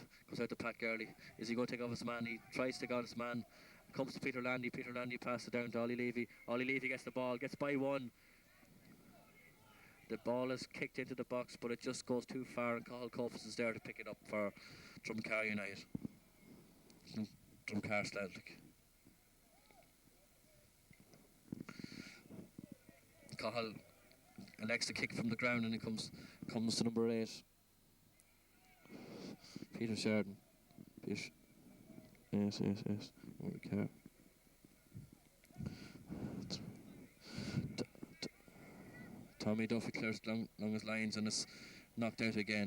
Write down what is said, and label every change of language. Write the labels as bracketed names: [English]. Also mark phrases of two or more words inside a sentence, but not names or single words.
[English] Goes out to Pat Gurley. Is he going to take off his man? He tries to take on his man. Comes to Peter Landy. Peter Landy passes it down to Ollie Levy. Ollie Levy gets the ball, gets by one. The ball is kicked into the box, but it just goes too far, and Cathal Copes is there to pick it up for Drumcar United. Drumcar Sledlick. Cathal elects to kick from the ground, and it comes to number 8. Peter Sheridan. Yes. Rory Carr. Tommy Duffy clears along his lines and is knocked out again.